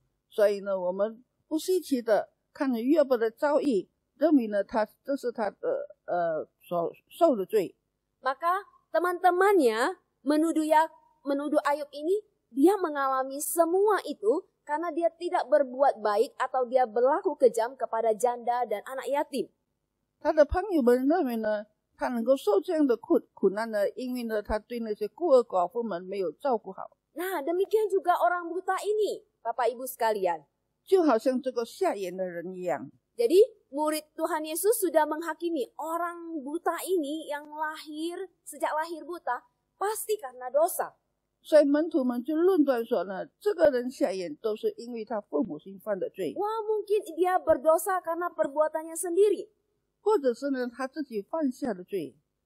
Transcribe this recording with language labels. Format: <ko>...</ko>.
<zh>所以呢，我们不稀奇的看了约伯的遭遇，认为呢，这是他的所受的罪。</zh> <id>Maka teman-temannya menuduh Ayub ini, dia mengalami semua itu karena dia tidak berbuat baik atau dia berlaku kejam kepada janda dan anak yatim.</id> <zh>他的朋友们认为呢，他能够受这样的苦难呢，因为呢，他对那些孤儿寡妇们没有照顾好。</zh> <id>Nah, demikian juga orang buta ini, Bapak Ibu sekalian.</id> <zh>就好像这个瞎眼的人一样。</zh> <id>Jadi, murid Tuhan Yesus sudah menghakimi orang buta ini yang sejak lahir buta, pasti karena dosa.</id> <zh>所以门徒们就论断说呢，这个人瞎眼都是因为他父母亲犯的罪，</zh> <id>Wah, mungkin dia berdosa karena perbuatannya sendiri.</id> <zh>或者是呢他自己犯下的罪。</zh>